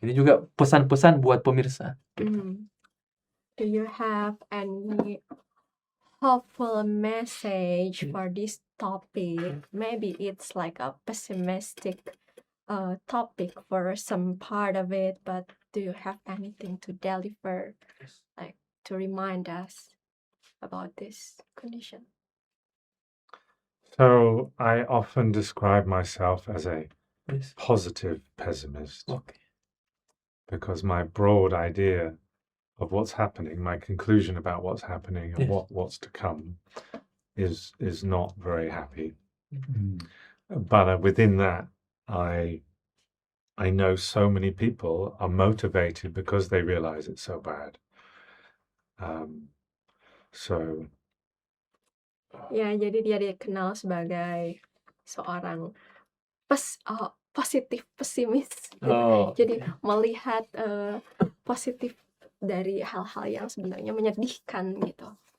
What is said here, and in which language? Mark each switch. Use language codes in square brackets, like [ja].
[id] Ini juga pesan-pesan buat pemirsa. [en] Do you have any hopeful message for this topic? Maybe it's like a pessimistic topic for some part of it, but do you have anything to deliver, like to remind us about this condition? So I often describe myself as a Yes. positive pessimist Okay. because my broad idea of what's happening, my conclusion about what's happening and Yes. what's to come is not very happy. But within that, I know so many people are motivated because they realize it's so bad. So [id] Ya, jadi dia dikenal sebagai seorang positif pesimis. Jadi melihat positif dari hal-hal yang sebenarnya menyedihkan gitu.